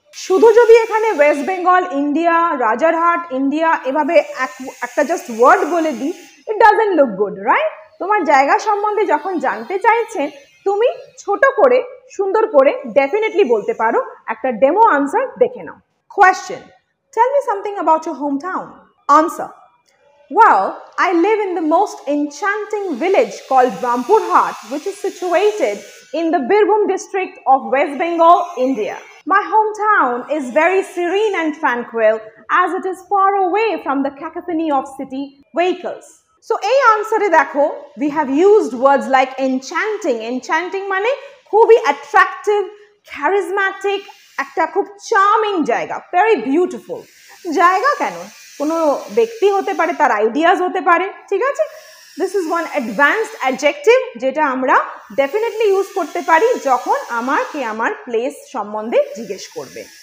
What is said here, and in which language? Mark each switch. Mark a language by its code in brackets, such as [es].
[bn] শুধু যদি এখানে West Bengal India, Rajarhat India এভাবে একটা জাস্ট ওয়ার্ড বলে দিই, [en] It doesn't look good, right? [bn] তোমার জায়গা সম্বন্ধে যখন জানতে চাইছেন, তুমি ছোট করে সুন্দর করে ডেফিনেটলি বলতে পারো। একটা ডেমো আনসার দেখে নাও। Question, [en] Tell me something about your home town. Answer: well, I live in the most enchanting village called Rampurhat, which is situated in the Birbhum district of West Bengal, India. My hometown is very serene and tranquil as it is far away from the cacophony of city vehicles. So, [bn] এই আনসারে দেখো, [en] we have used words like enchanting. [bn] Enchanting মানে খুবই attractive, charismatic, একটা খুব charming জায়গা, [en] very beautiful [bn] জায়গা। কেন? কোনো ব্যক্তি হতে পারে, তার আইডিয়াস হতে পারে, ঠিক আছে? [en] this is one advanced adjective [bn] যেটা আমরা ডেফিনেটলি ইউজ করতে পারি যখন আমার প্লেস সম্বন্ধে জিজ্ঞেস করবে।